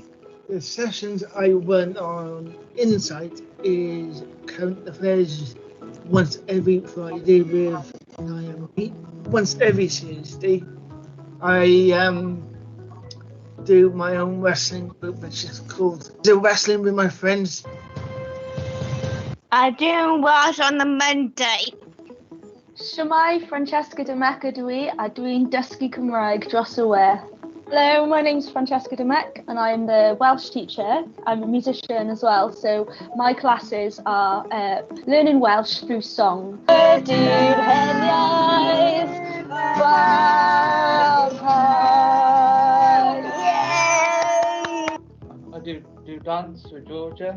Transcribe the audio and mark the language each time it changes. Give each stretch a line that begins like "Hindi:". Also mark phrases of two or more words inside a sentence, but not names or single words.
English: The sessions I run on Insight is current affairs once every Friday with Naomi. Once every Tuesday, I do my own wrestling group, which is called The Wrestling with My Friends. I do watch on the Monday.
Welsh: Siamai Francesca Domecq ydw I, a dwi'n dysgu Cymraeg dros y we.
English: Hello, my name's Francesca Domecq and I'm the Welsh teacher. I'm a musician as well, so my classes are learning Welsh through song. I do dance with Georgia.